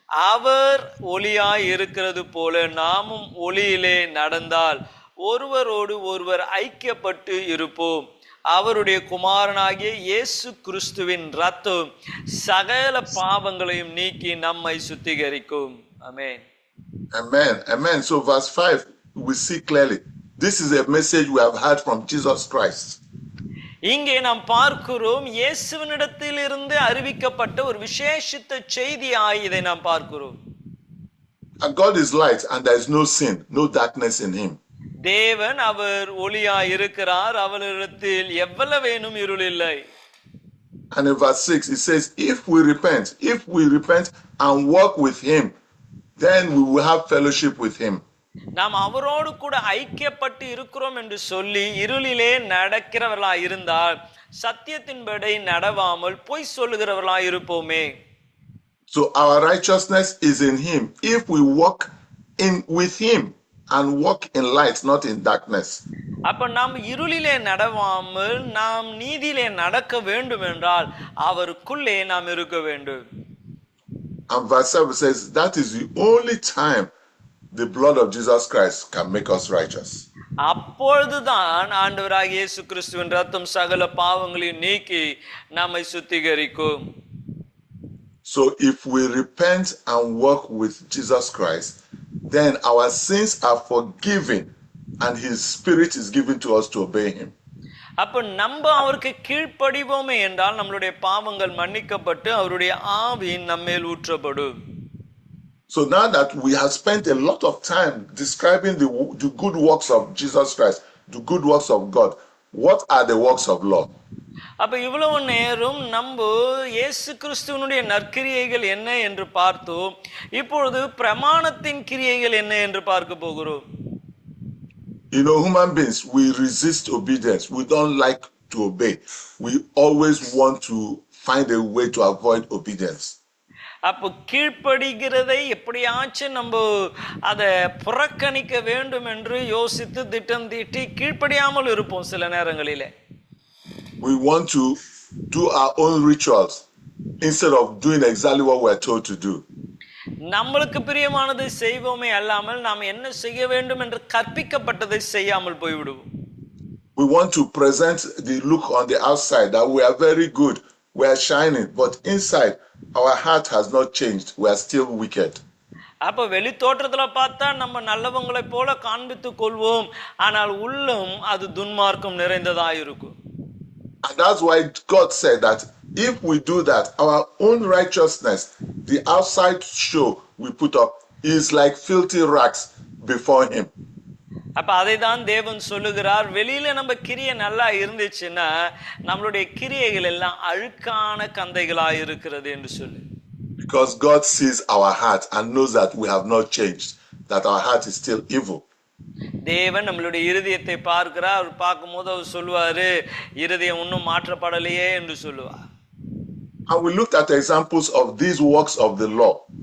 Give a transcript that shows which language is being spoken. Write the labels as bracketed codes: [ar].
[ta] அவர் ஒளியாய் இருக்கிறது போல நாமும் ஒளியிலே நடந்தால் ஒருவரோடு ஒருவர் ஐக்கியப்பட்டு இருப்போம். அவருடைய குமாரனாகிய இயேசு கிறிஸ்துவின் இரத்தம் சகல பாவங்களையும் நீக்கி நம்மை சுத்திகரிக்கும். ஆமென். [en] Amen. Amen. So verse 5, we see clearly this is a message we have heard from Jesus Christ. [ta] இங்கே நாம் பார்க்கிறோம், இயேசுவினிடத்தில் இருந்து அறிவிக்கப்பட்ட ஒரு விசேஷித்த செய்தியாய் இதை நாம் பார்க்கிறோம். [en] And God is light and there is no sin, no darkness in him. [ta] தேவன் அவர் ஒளியாய் இருக்கிறார், அவரிடத்தில் எவ்வளவேனும் இருள் இல்லை. [en] And in verse 6 it says, if we repent and walk with him, then we will have fellowship with him. [ta] நாம் அவரோடு கூட ஐக்கியப்பட்டு இருக்கிறோம் என்று சொல்லி இருளிலே நடக்கிறவர்களாய் இருந்தால் சத்தியத்தின்படி நடவாமல் பொய் சொல்லுகிறவர்களாய் இருப்போமே. [en] So our righteousness is in him if we walk with him and walk in light, not in darkness. [ta] அப்ப நாம் இருளிலே நடவாமல் நாம் நீதியிலே நடக்க வேண்டும் என்றால் அவருக்குள்ளே நாம் இருக்க வேண்டும். [en] And verse 7 says that is the only time the blood of Jesus Christ can make us righteous. [ta] அப்பொழுதுதான் ஆண்டவராகிய இயேசு கிறிஸ்துவின் இரத்தம் சகல பாவங்களையும் நீக்கி நம்மை சுத்திகரிக்கும். [en] So if we repent and work with Jesus Christ, then our sins are forgiven and his spirit is given to us to obey him. [ta] அப்ப நம்ம அவருக்கு கீழ்ப்படிவோமே என்றால் நம்மளுடைய பாவங்கள் மன்னிக்கப்பட்டு அவருடைய ஆவி நம்மேல் ஊற்றப்படும். [en] So now that we have spent a lot of time describing the good works of Jesus Christ, the good works of God, what are the works of law? [ta] அப்ப இவ்வளவு நேரம் நம்ம இயேசு கிறிஸ்துவினுடைய நற்கிரியைகள் என்ன என்று பார்த்தோம். இப்பொழுது பிரமாணத்தின் கிரியைகள் என்ன என்று பார்க்க போகிறோம். [en] You know, human beings, we resist obedience. We don't like to obey. We always want to find a way to avoid obedience. [ta] அப்போ கீழ்ப்படுகிறதை எப்படியாச்சும் நம்ம அதை புறக்கணிக்க வேண்டும் என்று யோசித்து திட்டம் தீட்டி கீழ்ப்படியாமல் இருப்போம் சில நேரங்களிலே. [en] We want to do our own rituals instead of doing exactly what we are told to do. [ta] நம்மளுக்கு பிரியமானதை செய்வோமே அல்லாமல் நாம் என்ன செய்ய வேண்டும் என்று கற்பிக்கப்பட்டதை செய்யாமல் போய்விடுவோம். [en] We want to present the look on the outside that we are very good, we are shining, but inside our heart has not changed. We are still wicked. [ta] அப்ப வெளி தோற்றத்துல பார்த்தா நம்ம நல்லவங்களை போல காண்பித்துக் கொள்வோம், ஆனால் உள்ளம் அது துன்மார்க்கம் நிறைந்ததா இருக்கும். [en] And that's why God said that if we do that, our own righteousness, the outside show we put up, is like filthy rags before him. [ta] அப்ப அதை தான் தேவன் சொல்லுகிறார், வெளியில நம்ம கிரியை நல்லா இருந்துச்சுன்னா நம்மளுடைய கிரியைகள் எல்லாம் அழுக்கான கந்தைகளா இருக்கிறது என்று சொல்லு. [en] Because God sees our heart and knows that we have not changed, that our heart is still evil. [ta] தேவன் நம்மளுடைய இருதயத்தை பார்க்கிறார். அவர் பார்க்கும்போது அவர் சொல்லுவாரு, இருதயம் இன்னும் மாற்றப்படலையே என்று சொல்லுவார். [en] And we looked at examples of these works of the law.